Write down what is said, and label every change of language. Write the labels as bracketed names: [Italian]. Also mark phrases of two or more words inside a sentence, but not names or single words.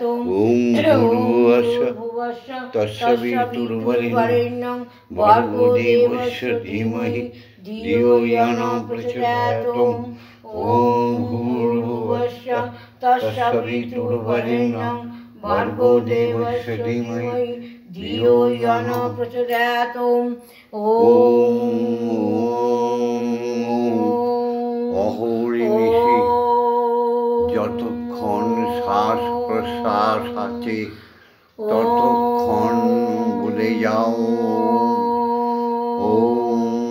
[Sanskrit] ॐ भूर्भुवस्सुः तत्सवितुर्वरेण्यं भर्गो देवस्य धीमहि धियो यो न प्रचोदयात्। ॐ भूर्भुवस्सुः तत्सवितुर्वरेण्यं भर्गो देवस्य धीमहि धियो यो न प्रचोदयात्। [Bangla] অহর্নিশি যতক্ষণ শ্বাস প্রশ্বাস আছে ততক্ষণ বলে যাও ওম।